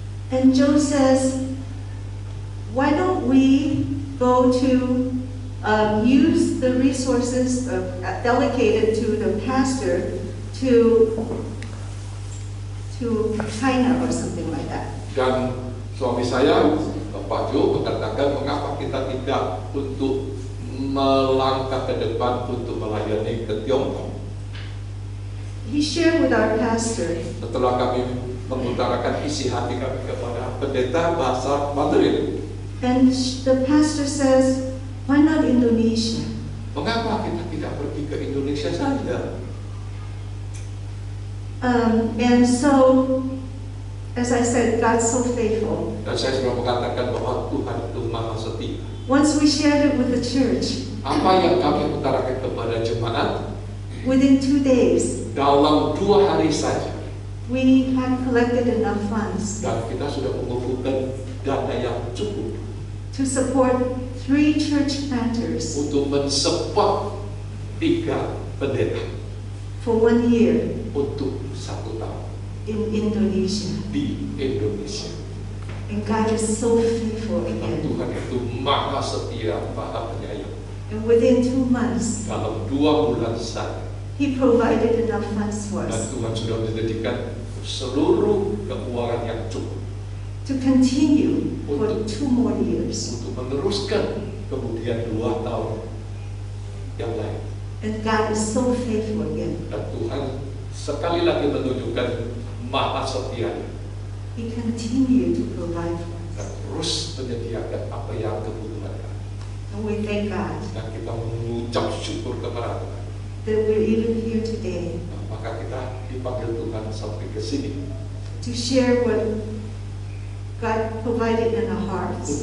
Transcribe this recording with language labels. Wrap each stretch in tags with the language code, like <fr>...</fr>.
<en>And Joe says, why don't we go to use the resources delegated to the pastor to China or something like that.</en> <id>Dan suami saya, Pak Jo, mengatakan mengapa kita tidak untuk melangkah ke depan untuk melayani ke Tiongkok.</id> <en>He shared with our pastor,</en> <id>Setelah kami mengutarakan isi hati kami kepada pendeta bahasa Mandarin,</id> <en>and the pastor says, why not Indonesia?</en> <id>Mengapa kita tidak pergi ke Indonesia saja?</id> <en>And so, as I said, God's so faithful.</en> <id>Dan saya sudah mengatakan bahwa Tuhan itu maha setia.</id> <en>Once we shared it with the church,</en> <id>Apa yang kami utarakan kepada jemaat,</id> <en>within 2 days,</en> <id>dalam 2 hari saja,</id> <en>we had collected enough funds</en> <id>dan kita sudah mengumpulkan dana yang cukup</id> <en>to support 3 church planters</en> <id>untuk mensupport 3 pendeta</id> <en>for 1 year</en> <id>untuk 1 tahun</id> <en>in Indonesia.</en> <id>di Indonesia.</id> <en>And God is so faithful</en> <id>Dan</id> <en>again.</en> <id>Tuhan itu maha setia, maha penyayang.</id> <en>And within 2 months,</en> <id>Dalam 2 bulan saja,</id> <en>He provided enough funds for</en> <id>dan</id> <en>us</en> <id>Tuhan sudah menjadikan seluruh keuangan yang cukup</id> <en>to continue for 2 more years.</en> <id>untuk meneruskan kemudian 2 tahun yang lain.</id> <en>And God is so faithful again.</en> <id>Dan Tuhan sekali lagi menunjukkan maha setianya</id> <en>He continued to provide for</en> <id>dan</id> <en>us.</en> <id>terus menyediakan apa yang kebutuhan kami.</id> <en>And we thank God</en> <id>Dan kita mengucap syukur kepada Tuhan.</id> <en>that we're even here today</en> <id>Nah, maka kita dipanggil Tuhan sampai ke sini</id> <en>to share what God provided in our hearts.</en>